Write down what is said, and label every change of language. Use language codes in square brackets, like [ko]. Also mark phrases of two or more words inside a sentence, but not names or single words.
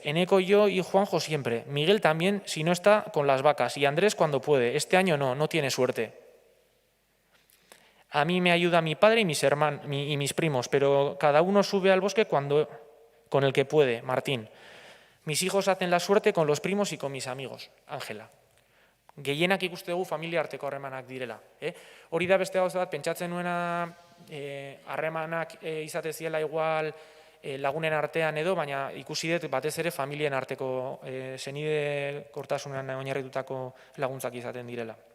[es] Eneco, yo y Juanjo siempre. Miguel también si no está con las vacas y Andrés cuando puede. Este año no tiene suerte. A mí me ayuda mi padre y mis hermanos y mis primos, pero cada uno sube al bosque con el que puede, Martín. Mis hijos hacen la suerte con los primos y con mis amigos, Ángela. [eu] Gehienak ikuste dugu familia arteko harremanak direla. Hori da beste gauza bat, pentsatzen nuena harremanak izate ziela igual lagunen artean edo, baina ikusi dut batez ere familien arteko senide kortasunan oinarritutako laguntzak izaten direla.